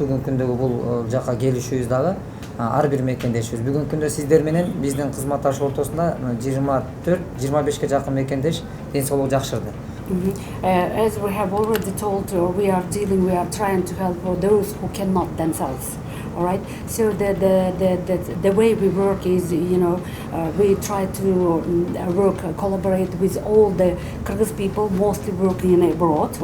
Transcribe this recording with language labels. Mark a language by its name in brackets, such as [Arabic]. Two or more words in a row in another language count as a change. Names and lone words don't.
[Kyrgyz] Бүгүнкү күндөгү бул жака келишүүбүз дагы ар бир мекендешибиз. Бүгүнкү күндө сиздер менен биздин кызматташ ортосунда 24-25ке жакын мекендеш ден соолугу жакшырды. [English] As we have already told, we are trying to help those who cannot themselves. All right. So the way we work is, we try to collaborate with all the Kyrgyz people, mostly working abroad.